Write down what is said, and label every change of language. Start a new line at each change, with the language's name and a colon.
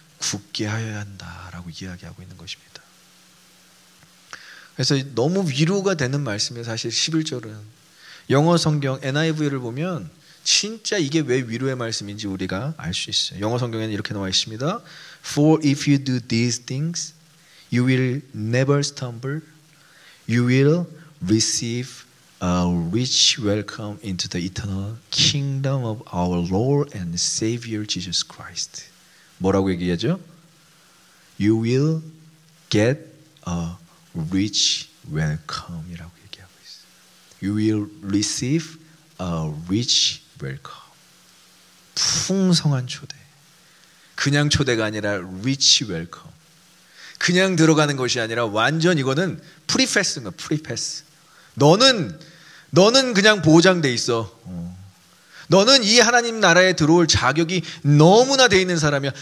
Korean: 굳게 하여야 한다라고 이야기하고 있는 것입니다. 그래서 너무 위로가 되는 말씀이에요. 사실 11절은 영어 성경 NIV를 보면 진짜 이게 왜 위로의 말씀인지 우리가 알 수 있어요. 영어 성경에는 이렇게 나와 있습니다.
English: For if you do these things, you will never stumble. You will receive a rich welcome into the eternal kingdom of our Lord and Savior Jesus Christ.
Korean: 뭐라고 얘기하죠?
English: You will get a rich welcome
Korean: 이라고 얘기하고 있어요.
English: You will receive a rich welcome.
Korean: 풍성한 초대. 그냥 초대가 아니라
English: rich welcome.
Korean: 그냥 들어가는 것이 아니라 완전 이거는 프리패스인가 프리패스. 너는 그냥 보장돼 있어. 너는 이 하나님 나라에 들어올 자격이 너무나 돼 있는 사람이야.